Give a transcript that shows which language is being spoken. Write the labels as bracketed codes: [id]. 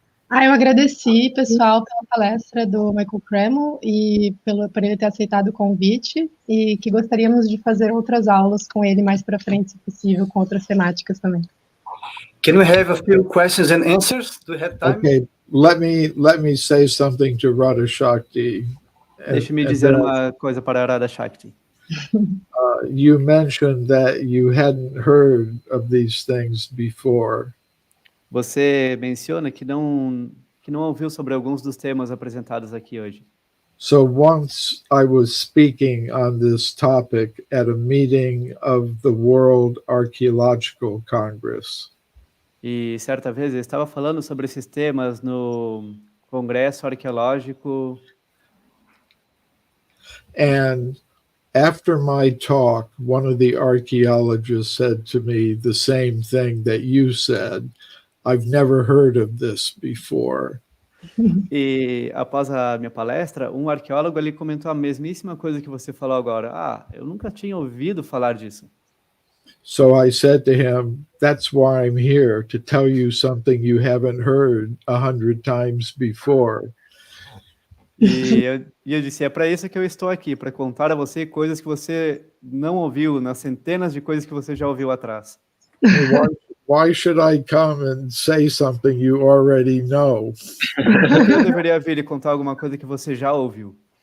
[pt] Eu agradeci, pessoal, pela palestra do Michael Cremo e por ele ter aceitado o convite, e que gostaríamos de fazer outras aulas com ele mais para frente, se possível, com outras temáticas também. [en] Can we have a few questions and answers? Do we have time? Okay, let me say something to Radha Shakti. [pt] Deixe-me dizer uma coisa para Radha Shakti. [en] You mentioned that you hadn't heard of these things before. [pt] Você menciona que não ouviu sobre alguns dos temas apresentados aqui hoje. [en] So once I was speaking on this topic at a meeting of the World Archaeological Congress. [pt] E certa vez eu estava falando sobre esses temas no Congresso Arqueológico. [en] And after my talk, one of the archaeologists said to me the same thing that you said. I've never heard of this before. [pt] E após a minha palestra, um arqueólogo ele comentou a mesmíssima coisa que você falou agora. Ah, eu nunca tinha ouvido falar disso. [en] So I said to him, that's why I'm here, to tell you something you haven't heard 100 times before. [pt] E eu disse, é para isso que eu estou aqui, para contar a você coisas que você não ouviu, nas centenas de coisas que você já ouviu atrás. [en] Why should I come and say something you already know? [pt] Por que eu deveria vir e contar alguma coisa que você já ouviu?